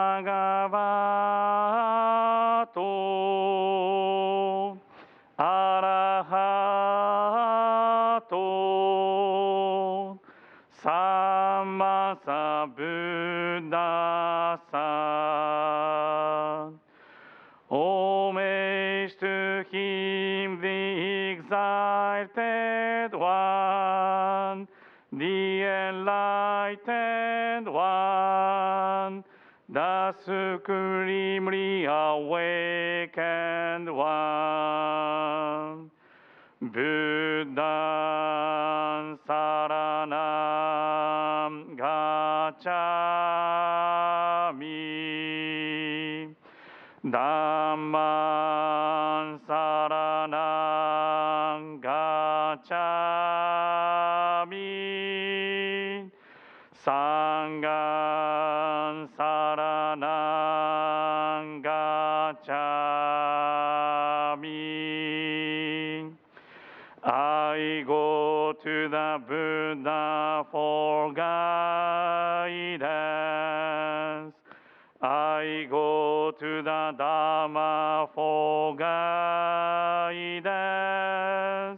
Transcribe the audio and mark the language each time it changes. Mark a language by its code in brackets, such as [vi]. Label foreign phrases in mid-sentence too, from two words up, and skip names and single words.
[pi] bhagavato arahato sammasambuddhassa. [en] Homage to him, the exalted one, the enlightened one, the supremely awakened one. [pi] Buddhaṃ saranam gacchami, Dhammaṃ saranam gacchami, Sanghaṃ saranam gacchami. [en] I go to the Buddha for guidance. I go to the Dhamma for guidance.